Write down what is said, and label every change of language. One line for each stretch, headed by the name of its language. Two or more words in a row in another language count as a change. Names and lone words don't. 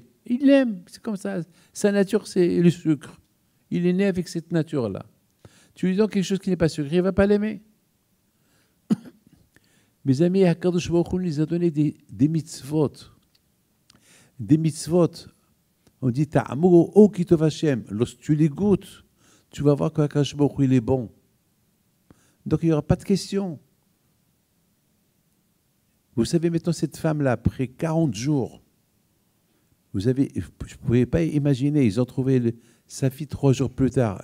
French: Il l'aime, c'est comme ça. Sa nature, c'est le sucre. Il est né avec cette nature-là. Tu lui donnes quelque chose qui n'est pas sucré, il ne va pas l'aimer. Mes amis,
Hebrew: הקדוש ברוך הוא
French: nous a donné des mitzvot. Des mitzvot. On dit,
Hebrew: טעמו וראו כי טוב השם.
French: Lorsque tu les goûtes, tu vas voir qu'
Hebrew: הקדוש ברוך הוא,
French: il est bon. Donc, il n'y aura pas de question. Vous savez, maintenant, cette femme-là, après 40 jours, je ne pouvais pas imaginer, ils ont trouvé sa fille 3 jours plus tard.